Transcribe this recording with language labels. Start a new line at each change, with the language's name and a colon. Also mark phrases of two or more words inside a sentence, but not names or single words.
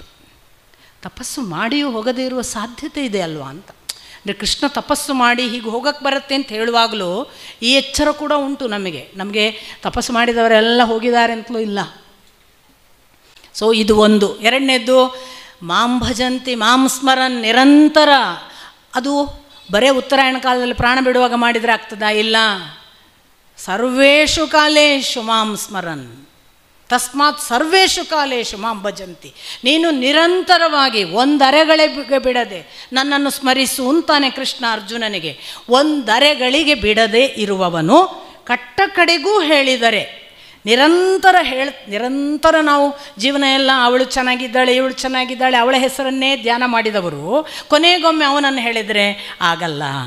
Kannada: ತಪಸ್ಸು ಮಾಡಿಯೂ ಹೋಗದೇ ಇರುವ ಸಾಧ್ಯತೆ ಇದೆ ಅಲ್ವಾ ಅಂತ. ಅಂದರೆ ಕೃಷ್ಣ ತಪಸ್ಸು ಮಾಡಿ ಹೀಗೆ ಹೋಗಕ್ಕೆ ಬರುತ್ತೆ ಅಂತ ಹೇಳುವಾಗಲೂ ಈ ಎಚ್ಚರ ಕೂಡ ಉಂಟು ನಮಗೆ ತಪಸ್ಸು ಮಾಡಿದವರೆಲ್ಲ ಹೋಗಿದ್ದಾರೆ ಅಂತಲೂ ಇಲ್ಲ. ಸೊ ಇದು ಒಂದು. ಎರಡನೇದ್ದು,
Sanskrit: ಮಾಂ ಭಜಂತಿ ಮಾಂ ಸ್ಮರನ್ ನಿರಂತರ.
Kannada: ಅದು ಬರೇ ಉತ್ತರಾಯಣ ಕಾಲದಲ್ಲಿ ಪ್ರಾಣ ಬಿಡುವಾಗ ಮಾಡಿದರೆ ಆಗ್ತದಾ? ಇಲ್ಲ.
Sanskrit: ಸರ್ವೇಷು ಕಾಲೇಶು ಮಾಂ ಸ್ಮರನ್ ತಸ್ಮಾತ್ ಸರ್ವೇಷು ಕಾಲೇಶು ಮಾಂ ಭಜಂತಿ.
Kannada: ನೀನು ನಿರಂತರವಾಗಿ ಒಂದರೆಗಳಿಗೆ ಬಿಡದೆ ನನ್ನನ್ನು ಸ್ಮರಿಸು ಅಂತಾನೆ ಕೃಷ್ಣ ಅರ್ಜುನನಿಗೆ. ಒಂದರೆಗಳಿಗೆ ಬಿಡದೆ ಇರುವವನು ಕಟ್ಟ ಕಡೆಗೂ ಹೇಳಿದರೆ ನಿರಂತರ ನಾವು ಜೀವನ ಎಲ್ಲ ಅವಳು ಚೆನ್ನಾಗಿದ್ದಾಳೆ, ಇವಳು ಚೆನ್ನಾಗಿದ್ದಾಳೆ, ಅವಳ ಹೆಸರನ್ನೇ ಧ್ಯಾನ ಮಾಡಿದವರು ಕೊನೆಗೊಮ್ಮೆ ಅವನನ್ನು ಹೇಳಿದರೆ ಆಗಲ್ಲ.